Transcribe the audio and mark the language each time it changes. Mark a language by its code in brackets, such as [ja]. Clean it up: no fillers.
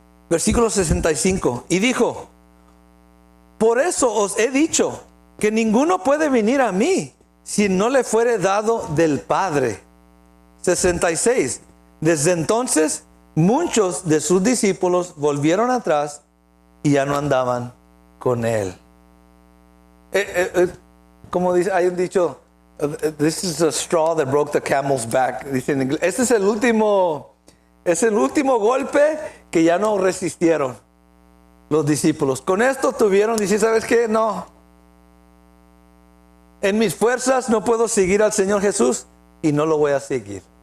[es] Versículo 65. Y dijo: por eso os he dicho que ninguno puede venir a mí si no le fuere dado del Padre. 66. Desde entonces muchos de sus discípulos volvieron atrás y ya no andaban con él. Como dice, hay un dicho, [en] this is a straw that broke the camel's back. [es] Dice en inglés, este es el último golpe que ya no resistieron los discípulos. Con esto tuvieron, dice, ¿sabes qué? No. En mis fuerzas no puedo seguir al Señor Jesús y no lo voy a seguir.